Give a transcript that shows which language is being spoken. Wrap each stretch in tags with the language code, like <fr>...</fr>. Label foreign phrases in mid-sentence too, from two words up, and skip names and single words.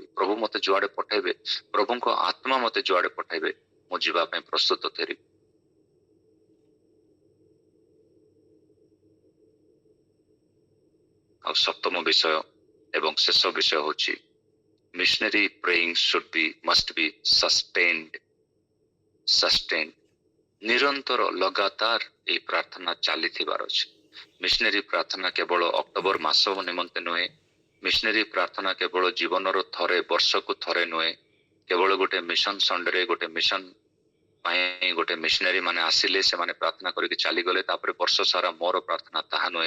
<or>ପ୍ରଭୁ ମତେ ଯୁଆଡେ ପଠାଇବେ, ପ୍ରଭୁଙ୍କ ଆତ୍ମା ମତେ ଯୁଆଡେ ପଠାଇବେ, ମୁଁ ଯିବା ପାଇଁ ପ୍ରସ୍ତୁତ ଥିବି। ଆଉ ସପ୍ତମ ବିଷୟ ଏବଂ ଶେଷ ବିଷୟ ହଉଛି</or> <en>missionary praying must be sustained.</en> <or>ନିରନ୍ତର ଲଗାତାର ଏହି ପ୍ରାର୍ଥନା ଚାଲିଥିବାର ଅଛି। ମିଶନାରୀ ପ୍ରାର୍ଥନା କେବଳ ଅକ୍ଟୋବର ମାସ ନିମନ୍ତେ ନୁହେଁ। ମିଶନାରୀ ପ୍ରାର୍ଥନା କେବଳ ଜୀବନର ଥରେ ବର୍ଷକୁ ଥରେ ନୁହେଁ। କେବଳ ଗୋଟେ</or> <en>mission Sundayରେ</en> <or>ଗୋଟେ ମିଶନ ପାଇଁ ଗୋଟେ ମିଶନାରୀ ମାନେ ଆସିଲେ, ସେମାନେ ପ୍ରାର୍ଥନା କରିକି ଚାଲିଗଲେ, ତାପରେ ବର୍ଷ ସାରା ମୋର ପ୍ରାର୍ଥନା ତାହା ନୁହେଁ।</or>